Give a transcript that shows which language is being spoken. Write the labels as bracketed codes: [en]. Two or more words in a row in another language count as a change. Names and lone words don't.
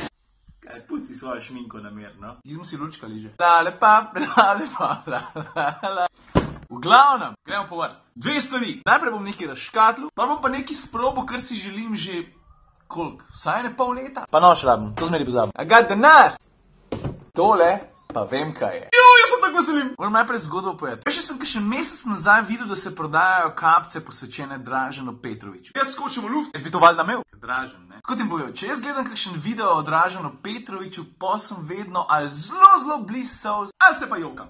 [sl] Kaj, pusti svojo šminko namerno. Kje smo si lučkali že? V glavnem, gremo po vrst. Dve stvari. Najprej bom nekaj razškatlu, pa bom pa nekaj sprobil, kar si želim že, koliko? Vsaj ne pol leta? Pa noč rabim, to zmeri pozabim. [en] I got the knife! [sl] Tole pa vem, kaj je. Jaz sem tako veselim. Moram najprej zgodbo povedati. Veš, sem še mesec nazaj videl, da se prodajajo kapce posvečene Draženu Petroviću. Jaz skočim v luft. Jaz bi to valjda imel. Dražen, ne? Tako ti bom povedal, če jaz gledam kakšen video o Draženu Petroviću, pa sem vedno ali zelo blizu solz, ali se pa jokam.